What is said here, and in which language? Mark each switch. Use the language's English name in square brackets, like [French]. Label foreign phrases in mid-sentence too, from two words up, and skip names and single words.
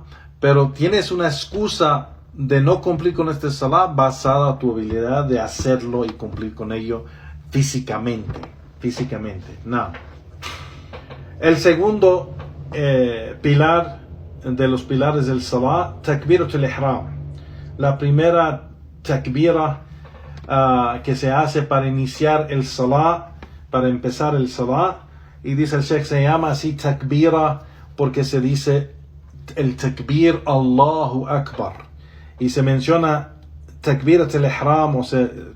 [Spanish] Pero tienes una excusa de no cumplir con este salah basada en tu habilidad de hacerlo y cumplir con ello físicamente, ¿no? [Arabic] El segundo pilar de los pilares del salah, تكبيرة الإحرام. [Spanish] La primera takbira que se hace para iniciar el salah, para empezar el salah, y dice el Sheikh, se llama así takbira porque se dice el takbir [Arabic] الله أكبر, [Spanish] y se menciona [Arabic] تكبيرة الإحرام, [Spanish] o se